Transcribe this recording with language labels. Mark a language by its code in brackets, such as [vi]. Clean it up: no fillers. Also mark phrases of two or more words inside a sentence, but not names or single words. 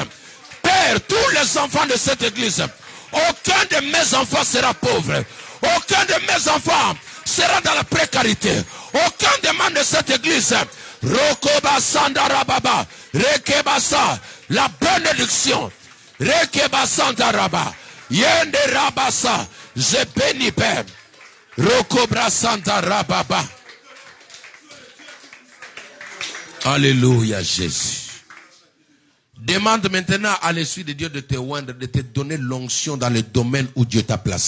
[fr] Père, tous les enfants de cette église, aucun de mes enfants sera pauvre. Aucun de mes enfants sera dans la précarité. Aucun des membres de cette église. Rokoba sandarababa. Rekebasa. La bénédiction. Rekeba sandaraba. Yende rabasa. Je bénis Père. Rokobra sandarababa. Alléluia Jésus. Demande maintenant à l'Esprit de Dieu de te oindre, de te donner l'onction dans le domaine où Dieu t'a placé.